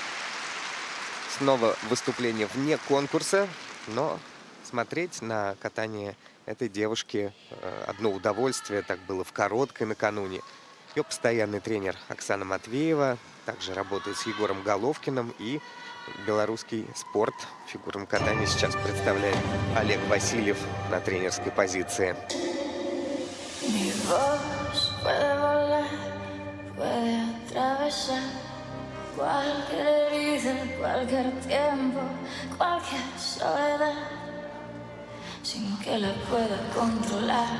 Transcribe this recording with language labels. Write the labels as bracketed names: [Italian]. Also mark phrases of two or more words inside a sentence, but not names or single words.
[Russian] Снова выступление вне конкурса, но смотреть на катание этой девушки одно удовольствие. Так было в Короткой накануне. Ее постоянный тренер Оксана Матвеева также работает с Егором Головкиным. И белорусский спорт в фигурном катании сейчас представляет Олег Васильев на тренерской позиции. [Spanish] Mi voz puede volar, puede atravesar cualquier herida, cualquier tiempo, cualquier soledad, sin que la pueda controlar.